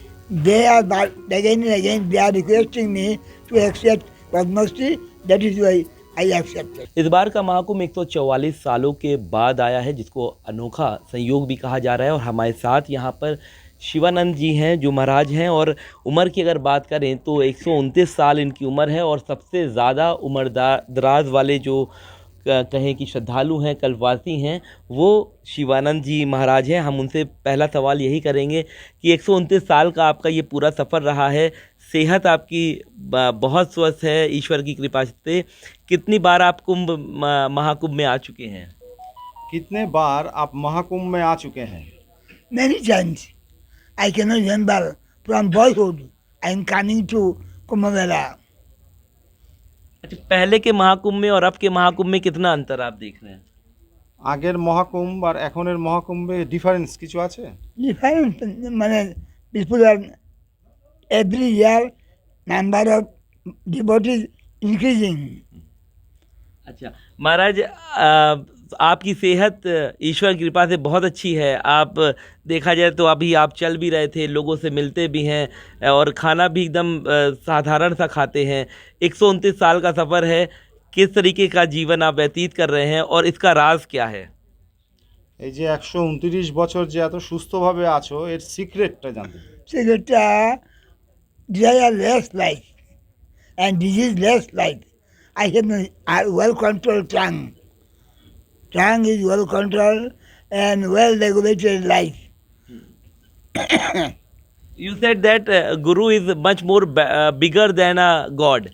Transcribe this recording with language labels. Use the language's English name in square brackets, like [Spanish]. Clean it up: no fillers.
[English] They are but again and again they are requesting me to accept Padma Shri. That is why I accepted. [Hindi] इस बार का महाकुंभ 144 सालों के बाद आया है, जिसको अनोखा संयोग भी कहा जा रहा है। और हमारे साथ यहाँ पर शिवानंद जी हैं जो महाराज हैं, और उम्र की अगर बात करें तो 129 साल इनकी उम्र है। और सबसे ज़्यादा उम्र दराज वाले जो कहें कि श्रद्धालु हैं, कल्पवासी हैं, वो शिवानंद जी महाराज हैं। हम उनसे पहला सवाल यही करेंगे कि 129 साल का आपका ये पूरा सफ़र रहा है, सेहत आपकी बहुत स्वस्थ है ईश्वर की कृपा से। कितनी बार आप महाकुंभ में आ चुके हैं? कितने बार आप महाकुंभ में आ चुके हैं? [English] Many times. I cannot remember. From boyhood, I am coming to Kumbh Mela. [Hindi] अच्छा, पहले के महाकुंभ में और अब के महाकुंभ में कितना अंतर आप देख रहे हैं? [Bangla] আগের মহাকুম্ভ আর এখনের মহাকুম্ভে ডিফারেন্স কিছু আছে? [English] Different, people are every year number of devotees increasing. [Hindi] अच्छा महाराज, आपकी सेहत ईश्वर की कृपा से बहुत अच्छी है। आप देखा जाए तो अभी आप चल भी रहे थे, लोगों से मिलते भी हैं और खाना भी एकदम साधारण सा खाते हैं। 129 साल का सफ़र है, किस तरीके का जीवन आप व्यतीत कर रहे हैं और इसका राज क्या है? [Bangla] এই যে 129 বছর যে এত সুস্থভাবে আছো, এর সিক্রেটটা জানতে চাই। [English] Secret, desire less life and disease less life. I have a well controlled tongue. Tongue is well controlled and well regulated life. You said that Guru is much more bigger than a God.